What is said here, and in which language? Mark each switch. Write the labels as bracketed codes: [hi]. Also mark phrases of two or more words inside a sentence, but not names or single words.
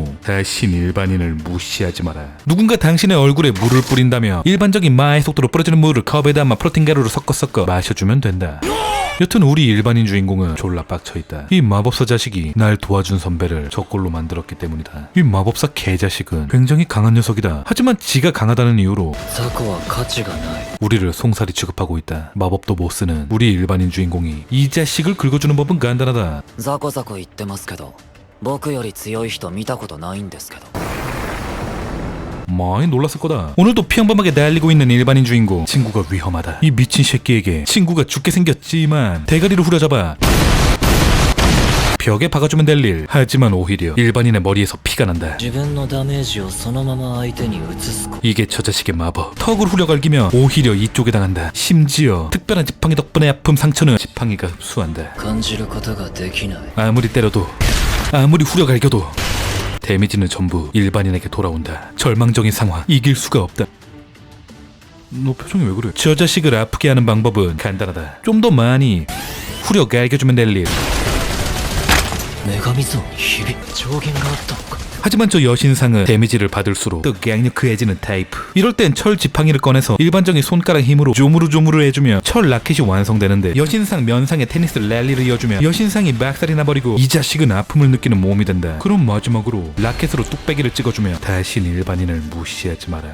[ko] 다신 일반인을 무시하지 마라. 누군가 당신의 얼굴에 물을 뿌린다며 일반적인 마의 속도로 뿌려지는 물을 컵에 담아 프로틴 가루를 섞어 마셔주면 된다. 여튼 우리 일반인 주인공은 졸라 빡쳐있다. 이 마법사 자식이 날 도와준 선배를 저꼴로 만들었기 때문이다. 이 마법사 개자식은 굉장히 강한 녀석이다. 하지만 지가 강하다는 이유로 [ja] 雑魚は価値がない。 [ko] 우리를 송사리 취급하고 있다. 마법도 못 쓰는 우리 일반인 주인공이 이 자식을 긁어주는 법은 간단하다. [ja] ザコザコ言ってますけど、僕より強い人見たことないんですけど。 [ko] 많이 놀랐을 거다. 오늘도 평범하게 달리고 있는 일반인 주인공. 친구가 위험하다. 이 미친 새끼에게 친구가 죽게 생겼지만 대가리를 후려잡아 벽에 박아주면 될 일. 하지만 오히려 일반인의 머리에서 피가 난다. [ja] 自分のダメージをそのまま相手に移すこ [ko] 이게 저 자식의 마법. 턱을 후려갈기면 오히려 이쪽에 당한다. 심지어 특별한 지팡이 덕분에 아픔 상처는 지팡이가 흡수한다. [ja] 感じることができない。 [ko] 아무리 때려도 아무리 후려갈겨도 데미지는 전부 일반인에게 돌아온다. 절망적인 상황. 이길 수가 없다. 너 표정이 왜 그래? 저 자식을 아프게 하는 방법은 간단하다. 좀 더 많이 후려갈겨주면 될 일. [ja] 女神像にひび上限があったのか。 [ko] 하지만 저 여신상은 데미지를 받을수록 더 강력해지는 타입. 이럴 땐 철 지팡이를 꺼내서 일반적인 손가락 힘으로 조무르조무르 해주면 철 라켓이 완성되는데 여신상 면상에 테니스 랠리를 이어주면 여신상이 막살이 나버리고 이 자식은 아픔을 느끼는 몸이 된다. 그럼 마지막으로 라켓으로 뚝배기를 찍어주면 다신 일반인을 무시하지 마라.